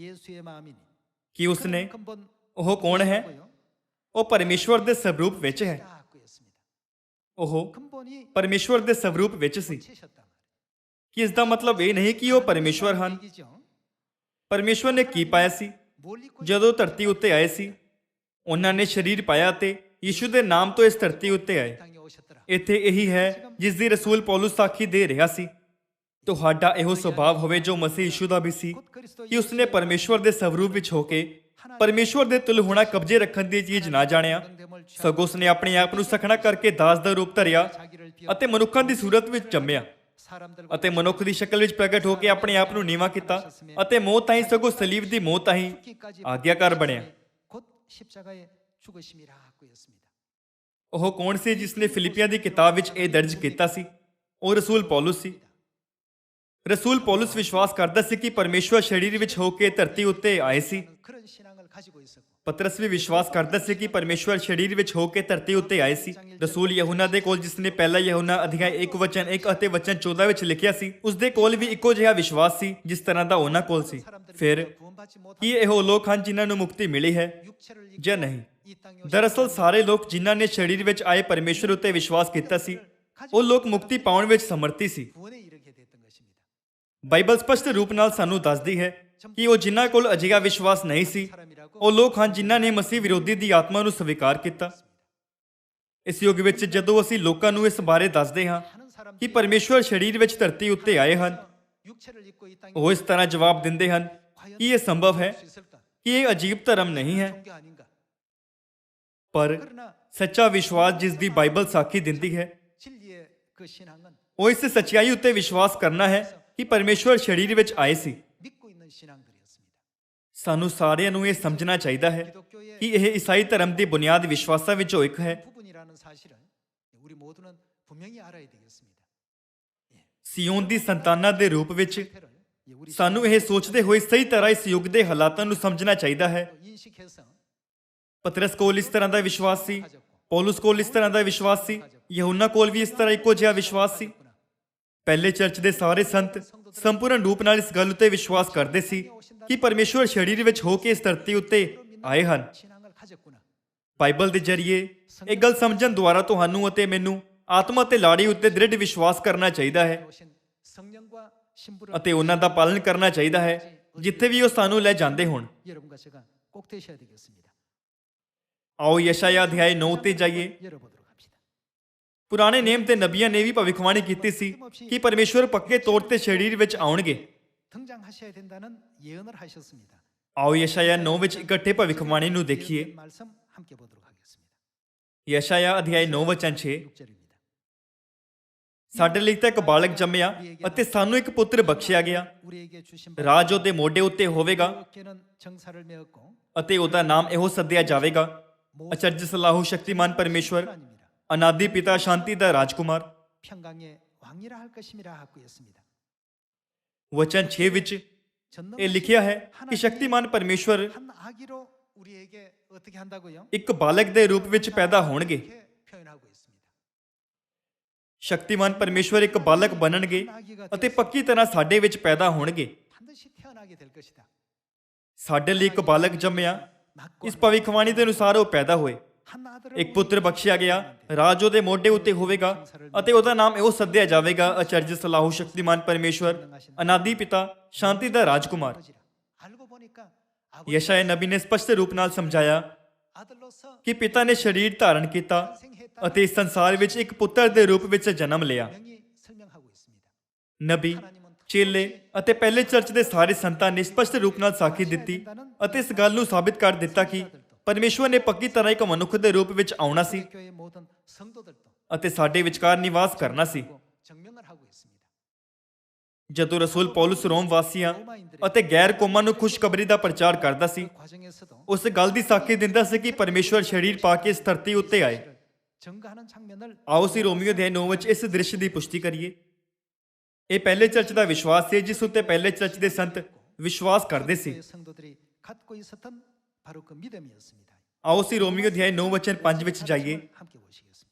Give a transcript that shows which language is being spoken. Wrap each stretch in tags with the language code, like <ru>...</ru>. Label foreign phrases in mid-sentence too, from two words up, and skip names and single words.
<ko>예수의 마음이니</ko> <pa>ਕਿ ਉਸਨੇ</pa> <ko>근본</ko> <pa>ਉਹ ਕੌਣ ਹੈ? ਉਹ ਪਰਮੇਸ਼ਵਰ ਦੇ ਸਵਰੂਪ ਵਿੱਚ ਹੈ।</pa> <ko>있습니다.</ko> <pa>ਉਹ</pa> <ko>근본이</ko> <pa>ਪਰਮੇਸ਼ਵਰ ਦੇ ਸਵਰੂਪ ਵਿੱਚ ਸੀ।</pa> <ko>채셨단</ko> <pa>ਕਿ ਇਸ ਦਾ ਮਤਲਬ ਇਹ ਨਹੀਂ ਕਿ ਉਹ ਪਰਮੇਸ਼ਵਰ ਹਨ।</pa> <ko>말이죠.</ko> <pa>ਪਰਮੇਸ਼ਵਰ ਨੇ ਕੀ ਪਾਇਆ ਸੀ?</pa> <ko>뭘 입고</ko> <pa>ਜਦੋਂ ਧਰਤੀ ਉੱਤੇ ਆਏ ਸੀ ਉਹਨਾਂ ਨੇ ਸਰੀਰ ਪਾਇਆ ਤੇ ਯਿਸੂ ਦੇ ਨਾਮ ਤੋਂ ਇਸ ਧਰਤੀ ਉੱਤੇ ਆਏ।</pa> <ko>땅에 오셨더라.</ko> <pa>ਇੱਥੇ ਇਹੀ ਹੈ ਜਿਸ ਦੀ ਰਸੂਲ ਪੌਲੁਸ ਸਾਖੀ ਦੇ ਰਿਹਾ ਸੀ। ਤੁਹਾਡਾ ਇਹੋ ਸੁਭਾਅ ਹੋਵੇ ਜੋ ਮਸੀਹ ਯਿਸੂ ਦਾ ਵੀ ਸੀ ਕਿ ਉਸਨੇ ਪਰਮੇਸ਼ਵਰ ਦੇ ਸਵਰੂਪ ਵਿੱਚ ਹੋ ਕੇ ਪਰਮੇਸ਼ਵਰ ਦੇ ਤੁਲ ਹੋਣਾ ਕਬਜ਼ੇ ਰੱਖਣ ਦੀ ਚੀਜ਼ ਨਾ ਜਾਣਿਆ, ਸਗੋਂ ਉਸਨੇ ਆਪਣੇ ਆਪ ਨੂੰ ਸਖਣਾ ਕਰਕੇ ਦਾਸ ਦਾ ਰੂਪ ਧਰਿਆ ਅਤੇ ਮਨੁੱਖਾਂ ਦੀ ਸੂਰਤ ਵਿੱਚ ਜੰਮਿਆ ਅਤੇ ਮਨੁੱਖ ਦੀ ਸ਼ਕਲ ਵਿੱਚ ਪ੍ਰਗਟ ਹੋ ਕੇ ਆਪਣੇ ਆਪ ਨੂੰ ਨੀਵਾਂ ਕੀਤਾ ਅਤੇ ਮੌਤ ਤਾਈਂ, ਸਗੋਂ ਸਲੀਬ ਦੀ ਮੌਤ ਤਾਈਂ ਆਗਿਆਕਾਰ ਬਣਿਆ।</pa> <ko>곧 십자가에 죽으심이라고 했습니다.</ko> <pa>ਉਹ ਕੌਣ ਸੀ ਜਿਸ ਨੇ ਫਿਲਿੱਪੀਆਂ ਦੀ ਕਿਤਾਬ ਵਿੱਚ ਇਹ ਦਰਜ ਕੀਤਾ ਸੀ? ਉਹ ਰਸੂਲ ਪੌਲੁਸ ਸੀ। ਰਸੂਲ ਪੌਲੁਸ ਵਿਸ਼ਵਾਸ ਕਰਦਾ ਸੀ ਕਿ ਪਰਮੇਸ਼ਵਰ ਸਰੀਰ ਵਿੱਚ ਹੋ ਕੇ ਧਰਤੀ ਉੱਤੇ ਆਏ ਸੀ।</pa> <ko>그런 신앙을 가지고 있었고</ko> <pa>ਪਤਰਸ ਵੀ ਵਿਸ਼ਵਾਸ ਕਰਦਾ ਸੀ ਕਿ ਪਰਮੇਸ਼ਵਰ ਸਰੀਰ ਵਿੱਚ ਹੋ ਕੇ ਧਰਤੀ ਉੱਤੇ ਆਏ ਸੀ। ਰਸੂਲ ਯਹੂਨਾ ਦੇ ਕੋਲ, ਜਿਸ ਨੇ ਪਹਿਲਾ ਯਹੂਨਾ ਅਧਿਆਇ 1 ਵਚਨ 1 ਅਤੇ ਵਚਨ 14 ਵਿੱਚ ਲਿਖਿਆ ਸੀ, ਉਸ ਦੇ ਕੋਲ ਵੀ ਇੱਕੋ ਜਿਹਾ ਵਿਸ਼ਵਾਸ ਸੀ ਜਿਸ ਤਰ੍ਹਾਂ ਦਾ ਉਹਨਾਂ ਕੋਲ ਸੀ। ਫਿਰ ਕੀ ਇਹ ਉਹ ਲੋਕ ਹਨ ਜਿਨ੍ਹਾਂ ਨੂੰ ਮੁਕਤੀ ਮਿਲੀ ਹੈ ਜਾਂ ਨਹੀਂ? ਦਰਅਸਲ ਸਾਰੇ ਲੋਕ ਜਿਨ੍ਹਾਂ ਨੇ ਸਰੀਰ ਵਿੱਚ ਆਏ ਪਰਮੇਸ਼ਵਰ ਉੱਤੇ ਵਿਸ਼ਵਾਸ ਕੀਤਾ ਸੀ, ਉਹ ਲੋਕ ਮੁਕਤੀ ਪਾਉਣ ਵਿੱਚ ਸਮਰਥੀ ਸੀ।</pa> <ko>구원에 이르게 됐던 것입니다.</ko> <pa>ਬਾਈਬਲ ਸਪਸ਼ਟ ਰੂਪ ਨਾਲ ਸਾਨੂੰ ਦੱਸਦੀ ਹੈ ਕਿ ਉਹ ਜਿਨ੍ਹਾਂ ਕੋਲ ਅਜਿਹਾ ਵਿਸ਼ਵਾਸ ਨਹੀਂ ਸੀ, ਉਹ ਲੋਕ ਹਨ ਜਿਨ੍ਹਾਂ ਨੇ ਮਸੀਹ ਵਿਰੋਧੀ ਦੀ ਆਤਮਾ ਨੂੰ ਸਵੀਕਾਰ ਕੀਤਾ। ਇਸ ਯੁੱਗ ਵਿੱਚ ਜਦੋਂ ਅਸੀਂ ਲੋਕਾਂ ਨੂੰ ਇਸ ਬਾਰੇ ਦੱਸਦੇ ਹਾਂ ਕਿ ਪਰਮੇਸ਼ਵਰ ਸਰੀਰ ਵਿੱਚ ਧਰਤੀ ਉੱਤੇ ਆਏ ਹਨ,</pa> <ko>육체를 입고 이 땅에</ko> <pa>ਉਹ ਇਸ ਤਰ੍ਹਾਂ ਜਵਾਬ ਦਿੰਦੇ ਹਨ ਕਿ ਇਹ ਸੰਭਵ ਹੈ,</pa> <ko>수 있을까?</ko> <pa>ਕਿ ਇਹ ਅਜੀਬ ਧਰਮ ਨਹੀਂ ਹੈ।</pa> <ko>종교 아닌가?</ko> <pa>ਪਰ</pa> <ko>그러나</ko> <pa>ਸੱਚਾ ਵਿਸ਼ਵਾਸ ਜਿਸ ਦੀ ਬਾਈਬਲ ਸਾਖੀ ਦਿੰਦੀ ਹੈ,</pa> <ko>진리의 그 신앙은</ko> <pa>ਉਹ ਇਸ ਸੱਚਾਈ ਉੱਤੇ ਵਿਸ਼ਵਾਸ ਕਰਨਾ ਹੈ ਕਿ ਪਰਮੇਸ਼ਵਰ ਸਰੀਰ ਵਿੱਚ ਆਏ ਸੀ।</pa> <ko>믿고 있는 신앙들이었습니다.</ko> <pa>ਸਾਨੂੰ ਸਾਰਿਆਂ ਨੂੰ ਇਹ ਸਮਝਣਾ ਚਾਹੀਦਾ ਹੈ</pa> <ko>기독교의</ko> <pa>ਕਿ ਇਹ ਈਸਾਈ ਧਰਮ ਦੀ ਬੁਨਿਆਦ ਵਿਸ਼ਵਾਸਾਂ ਵਿੱਚੋਂ ਇੱਕ ਹੈ।</pa> <ko>부분이라는 사실을 우리 모두는 분명히 알아야 되겠습니다.</ko> <pa>ਸਿਯੋਨ ਦੀ ਸੰਤਾਨਾਂ ਦੇ ਰੂਪ ਵਿੱਚ</pa> <ko>태를 우리</ko> <pa>ਸਾਨੂੰ ਇਹ ਸੋਚਦੇ ਹੋਏ ਸਹੀ ਤਰ੍ਹਾਂ ਇਸ ਯੁੱਗ ਦੇ ਹਾਲਾਤਾਂ ਨੂੰ ਸਮਝਣਾ ਚਾਹੀਦਾ ਹੈ।</pa> <ko>인식해서</ko> <pa>ਪਤਰਸ ਕੋਲ ਇਸ ਤਰ੍ਹਾਂ ਦਾ ਵਿਸ਼ਵਾਸ ਸੀ, ਪੌਲੁਸ ਕੋਲ ਇਸ ਤਰ੍ਹਾਂ ਦਾ ਵਿਸ਼ਵਾਸ ਸੀ, ਯਹੂਨਾ ਕੋਲ ਵੀ ਇਸ ਤਰ੍ਹਾਂ ਇੱਕੋ ਜਿਹਾ ਵਿਸ਼ਵਾਸ ਸੀ। ਪਹਿਲੇ ਚਰਚ ਦੇ ਸਾਰੇ ਸੰਤ ਸੰਪੂਰਨ ਰੂਪ ਨਾਲ ਇਸ ਗੱਲ ਉੱਤੇ ਵਿਸ਼ਵਾਸ ਕਰਦੇ ਸੀ ਕਿ ਪਰਮੇਸ਼ਵਰ ਸਰੀਰ ਵਿੱਚ ਹੋ ਕੇ ਇਸ ਧਰਤੀ ਉੱਤੇ ਆਏ ਹਨ।</pa> <ko>신앙을 가졌구나.</ko> <pa>ਬਾਈਬਲ ਦੇ ਜ਼ਰੀਏ ਇਹ ਗੱਲ ਸਮਝਣ ਦੁਆਰਾ ਤੁਹਾਨੂੰ ਅਤੇ ਮੈਨੂੰ ਆਤਮਾ ਤੇ ਲਾੜੀ ਉੱਤੇ ਦ੍ਰਿੜ ਵਿਸ਼ਵਾਸ ਕਰਨਾ ਚਾਹੀਦਾ ਹੈ</pa> <ko>오신 성령과 신부를</ko> <pa>ਅਤੇ ਉਹਨਾਂ ਦਾ ਪਾਲਣ ਕਰਨਾ ਚਾਹੀਦਾ ਹੈ ਜਿੱਥੇ ਵੀ ਉਹ ਸਾਨੂੰ ਲੈ ਜਾਂਦੇ ਹੋਣ।</pa> <ko>여러분과 제가 꼭 되셔야 되겠습니다.</ko> <pa>ਆਓ ਯਸ਼ਾਇਆ ਅਧਿਆਇ 9 ਤੇ ਜਾਈਏ।</pa> <ko>열어보도록 합시다.</ko> <pa>ਪੁਰਾਣੇ ਨੇਮ ਤੇ ਨਬੀਆਂ ਨੇ ਵੀ ਭਵਿੱਖਬਾਣੀ ਕੀਤੀ ਸੀ ਕਿ ਪਰਮੇਸ਼ਵਰ ਪੱਕੇ ਤੌਰ ਤੇ ਸਰੀਰ ਵਿੱਚ ਆਉਣਗੇ।</pa> <ko>등장하셔야 된다는 예언을 하셨습니다.</ko> <pa>ਆਓ ਯਸ਼ਾਇਆ 9 ਵਿੱਚ ਇਕੱਠੇ ਭਵਿੱਖਬਾਣੀ ਨੂੰ ਦੇਖੀਏ।</pa> <ko>예언된 말씀 함께 보도록 하겠습니다.</ko> <pa>ਯਸ਼ਾਇਆ ਅਧਿਆਇ 9 ਵਚਨ 6।</pa> <ko>6절입니다.</ko> <pa>ਸਾਡੇ ਲਈ ਤਾਂ ਇੱਕ ਬਾਲਕ ਜੰਮਿਆ ਅਤੇ ਸਾਨੂੰ ਇੱਕ ਪੁੱਤਰ ਬਖਸ਼ਿਆ ਗਿਆ।</pa> <ko>우리에게 주신</ko> <pa>ਰਾਜ ਉਹਦੇ ਮੋਢੇ ਉੱਤੇ ਹੋਵੇਗਾ</pa> <ko>어깨는 정사를 메었고</ko> <pa>ਅਤੇ ਉਹਦਾ ਨਾਮ ਇਹੋ ਸੱਦਿਆ ਜਾਵੇਗਾ, ਅਚਰਜ ਸਲਾਹੂ ਸ਼ਕਤੀਮਾਨ ਪਰਮੇਸ਼ਵਰ,</pa> <ko>하나님이라</ko> <pa>ਅਨਾਦਿ ਪਿਤਾ, ਸ਼ਾਂਤੀ ਦਾ ਰਾਜਕੁਮਾਰ।</pa> <ko>평강의 왕이라 할 것임이라 하고 있습니다.</ko> <pa>ਵਚਨ 6 ਵਿੱਚ ਇਹ ਲਿਖਿਆ ਹੈ ਕਿ ਸ਼ਕਤੀਮਾਨ ਪਰਮੇਸ਼ਵਰ</pa> <ko>한 아기로 우리에게 어떻게 한다고요?</ko> <pa>ਇੱਕ ਬਾਲਕ ਦੇ ਰੂਪ ਵਿੱਚ ਪੈਦਾ ਹੋਣਗੇ।</pa> <ko>이렇게 표현하고 있습니다.</ko> <pa>ਸ਼ਕਤੀਮਾਨ ਪਰਮੇਸ਼ਵਰ ਇੱਕ ਬਾਲਕ ਬਣਨਗੇ ਅਤੇ ਪੱਕੀ ਤਰ੍ਹਾਂ ਸਾਡੇ ਵਿੱਚ ਪੈਦਾ ਹੋਣਗੇ।</pa> <ko>반드시 태어나게 될 것이다.</ko> <pa>ਸਾਡੇ ਲਈ ਇੱਕ ਬਾਲਕ ਜੰਮਿਆ। ਇਸ ਭਵਿੱਖਬਾਣੀ ਦੇ ਅਨੁਸਾਰ ਉਹ ਪੈਦਾ ਹੋਏ।</pa> <ko>한 아들을</ko> <pa>ਇੱਕ ਪੁੱਤਰ ਬਖਸ਼ਿਆ ਗਿਆ, ਰਾਜ ਉਹਦੇ ਮੋਢੇ ਉੱਤੇ ਹੋਵੇਗਾ ਅਤੇ ਉਹਦਾ ਨਾਮ ਇਹੋ ਸੱਦਿਆ ਜਾਵੇਗਾ, ਅਚਰਜ ਸਲਾਹੂ ਸ਼ਕਤੀਮਾਨ ਪਰਮੇਸ਼ਵਰ, ਅਨਾਦਿ ਪਿਤਾ, ਸ਼ਾਂਤੀ ਦਾ ਰਾਜਕੁਮਾਰ।</pa> <ko>알고 보니까</ko> <pa>ਯਸ਼ਾਇਆ ਨਬੀ ਨੇ ਸਪਸ਼ਟ ਰੂਪ ਨਾਲ ਸਮਝਾਇਆ</pa> <ko>아들로서</ko> <pa>ਕਿ ਪਿਤਾ ਨੇ ਸਰੀਰ ਧਾਰਨ ਕੀਤਾ ਅਤੇ ਇਸ ਸੰਸਾਰ ਵਿੱਚ ਇੱਕ ਪੁੱਤਰ ਦੇ ਰੂਪ ਵਿੱਚ ਜਨਮ ਲਿਆ।</pa> <ko>명히 설명하고 있습니다.</ko> <pa>ਨਬੀ, ਚੇਲੇ ਅਤੇ ਪਹਿਲੇ ਚਰਚ ਦੇ ਸਾਰੇ ਸੰਤਾਂ ਨੇ ਸਪਸ਼ਟ ਰੂਪ ਨਾਲ ਸਾਖੀ ਦਿੱਤੀ ਅਤੇ ਇਸ ਗੱਲ ਨੂੰ ਸਾਬਿਤ ਕਰ ਦਿੱਤਾ ਕਿ ਪਰਮੇਸ਼ਵਰ ਨੇ ਪੱਕੀ ਤਰ੍ਹਾਂ ਇੱਕ ਮਨੁੱਖ ਦੇ ਰੂਪ ਵਿੱਚ ਆਉਣਾ ਸੀ</pa> <ko>교회 모든 성도들도</ko> <pa>ਅਤੇ ਸਾਡੇ ਵਿਚਕਾਰ ਨਿਵਾਸ ਕਰਨਾ ਸੀ।</pa> <ko>증명을 하고 있습니다.</ko> <pa>ਜਦੋਂ ਰਸੂਲ ਪੌਲੁਸ ਰੋਮ ਵਾਸੀਆਂ ਅਤੇ ਗੈਰ ਕੌਮਾਂ ਨੂੰ ਖੁਸ਼ਖਬਰੀ ਦਾ ਪ੍ਰਚਾਰ ਕਰਦਾ ਸੀ,</pa> <ko>과정에서도</ko> <pa>ਉਸ ਗੱਲ ਦੀ ਸਾਖੀ ਦਿੰਦਾ ਸੀ ਕਿ ਪਰਮੇਸ਼ਵਰ ਸਰੀਰ ਪਾ ਕੇ ਇਸ ਧਰਤੀ ਉੱਤੇ ਆਏ।</pa> <ko>증거하는 장면을</ko> <pa>ਆਓ ਅਸੀਂ ਰੋਮੀਓ ਅਧਿਆਇ 9 ਵਿੱਚ ਇਸ ਦ੍ਰਿਸ਼ ਦੀ ਪੁਸ਼ਟੀ ਕਰੀਏ। ਇਹ ਪਹਿਲੇ ਚਰਚ ਦਾ ਵਿਸ਼ਵਾਸ ਸੀ ਜਿਸ ਉੱਤੇ ਪਹਿਲੇ ਚਰਚ ਦੇ ਸੰਤ ਵਿਸ਼ਵਾਸ ਕਰਦੇ ਸੀ।</pa> <ko>교회 성도들이 갖고 있었던 바로 그 믿음이었습니다.</ko> <pa>ਆਓ ਅਸੀਂ ਰੋਮੀਓ ਅਧਿਆਇ 9 ਵਚਨ 5 ਵਿੱਚ ਜਾਈਏ।</pa> <ko>함께 보시겠습니다.</ko>